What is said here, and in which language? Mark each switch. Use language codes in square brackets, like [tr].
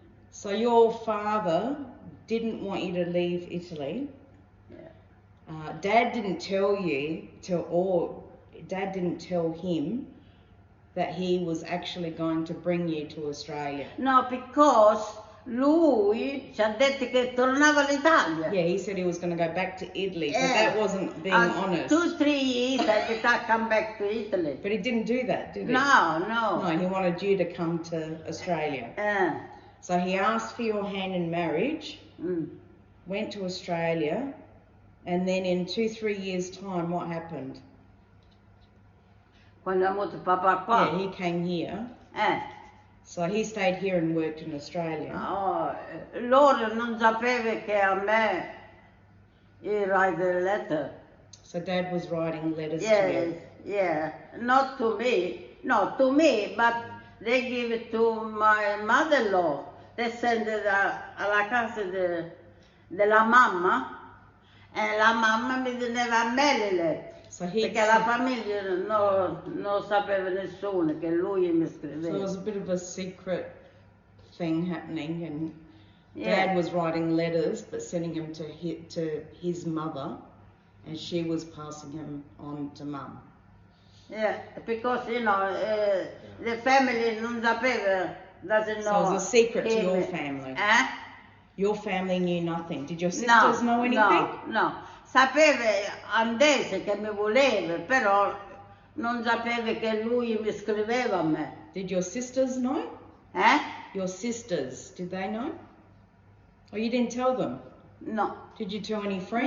[en] So your father didn't want you to leave Italy. Yeah. Dad didn't tell you, Dad didn't tell him that he was actually going to bring you to Australia. No, because [it] lui ci ha detto che tornava all'Italia. [en] Yeah, he said he was going to go back to Italy, so that wasn't being honest. 2-3 years I come back to Italy. But he didn't do that, did he? No. No, he wanted you to come to Australia. So he asked for your hand in marriage, went to Australia, and then in 2-3 years' time, what happened? [it] Quando è venuto papà qua. [en] Yeah, he came here. So he stayed here and worked in Australia. [it] Loro non sapevano che a me [en] he write a letter. So Dad was writing letters to you? Yeah. Not to me. No, to me, but they give it to my mother-in-law. They send it [it] alla casa della mamma, e la mamma mi teneva a me le lettere. Perché la famiglia non sapeva nessuno che lui mi scriveva. [en] So it was a bit of a secret thing happening, and Dad was writing letters but sending them to his mother, and she was passing him on to Mum. Yeah, because the family [it] non sapeva, [en] doesn't know. So it was a secret to your family. Your family knew nothing. Did your sisters know anything? No. [it] Sapeva Andese che mi voleva, però non sapeva che lui mi scriveva a me. [en] Did your sisters know? Your sisters, did they know? Or you didn't tell them? No. Did you tell any friends?